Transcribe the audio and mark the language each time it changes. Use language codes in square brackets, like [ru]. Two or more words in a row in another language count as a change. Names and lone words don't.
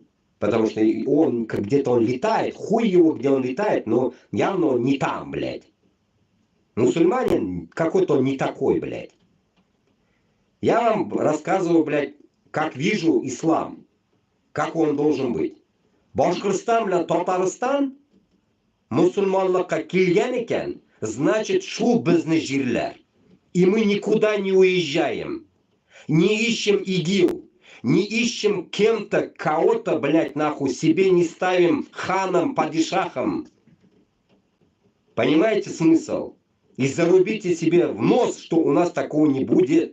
[ru] Потому что он где-то он летает, хуй его, где он летает, но явно он не там, блядь. Мусульманин какой-то он не такой, блядь. Я вам рассказываю, блядь, как вижу ислам, как он должен быть. [uz] Башкортостан bilan Татарстан musulmonlikqa kelgan ekan, значит, shu bizni жерlar. [ru] И мы никуда не уезжаем. Не ищем ИГИЛ. Не ищем кем-то, кого-то, блядь, нахуй, себе не ставим ханом, падишахом. Понимаете смысл? И зарубите себе в нос, что у нас такого не будет.